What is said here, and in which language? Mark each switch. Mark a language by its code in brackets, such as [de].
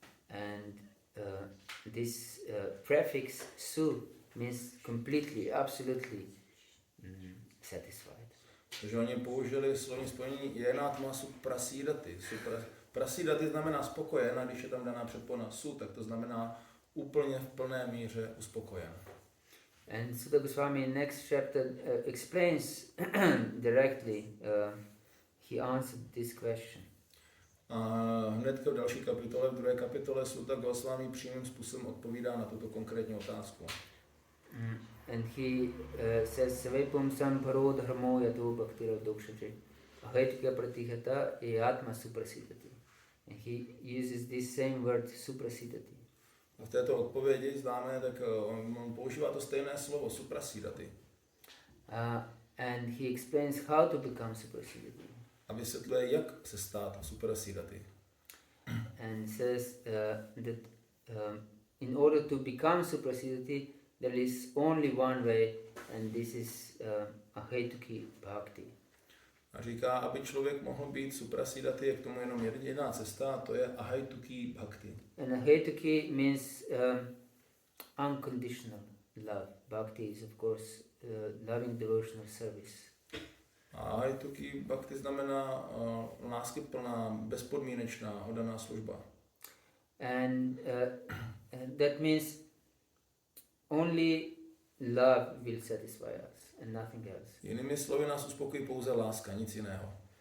[en] And this prefix su means completely, absolutely satisfied. [cs] Takže oni použili slovní spojení jenatma suprasidati. Prasidati znamená spokojen, a když je tam daná předpona su, tak to znamená úplně v plné míře uspokojen. [en] And Sutta Goswami in next chapter explains directly, he answered this question. [cs] A hnedka v další kapitole, v druhé kapitole, Sutta Goswami přímým způsobem odpovídá na tuto konkrétní otázku. [en] And he says, [sa] Savepum samparo dharmo yato bhaktira dokshate ahetuka pratihata yatma suprasidati. [en] And he uses this same word suprasidati. [cs] A v této odpovědi známe, tak on používá to stejné slovo suprasidati. [en] And he explains how to become suprasidati. [cs] a vysvětluje, jak se stát suprasiddhati. [en] And says that in order to become suprasiddhati, there is only one way, and this is ahetuki bhakti. [cs] A říká, aby člověk mohl být suprasiddhati, je k tomu jenom jediná cesta, a to je ahetuki bhakti. [en] And ahetuki means unconditional love. Bhakti is of course loving devotional service. [cs] A ahetuki bhakti znamená láskyplná, bezpodmínečná, oddaná služba. [en] And that means only love will satisfy us and nothing else. [cs] Jinými slovy nás uspokojí pouze láska, nic jiného.